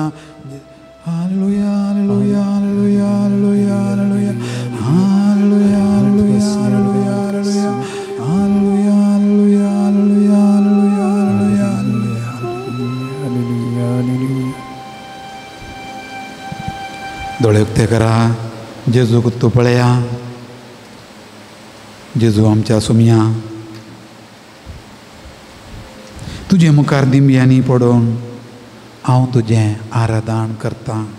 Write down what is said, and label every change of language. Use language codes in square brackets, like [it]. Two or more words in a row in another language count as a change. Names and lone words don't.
[kok] हालेलुया हालेलुया हालेलुया हालेलुया हालेलुया हालेलुया हालेलुया हालेलुया हालेलुया हालेलुया हालेलुया हालेलुया हालेलुया हालेलुया. दोळे उक्ते करा. जेजू तूं पळया. जेजू आमच्या सुमया तुझे मुखार दिंब्यांनी पडोवन हांव तुजें आराधन करता.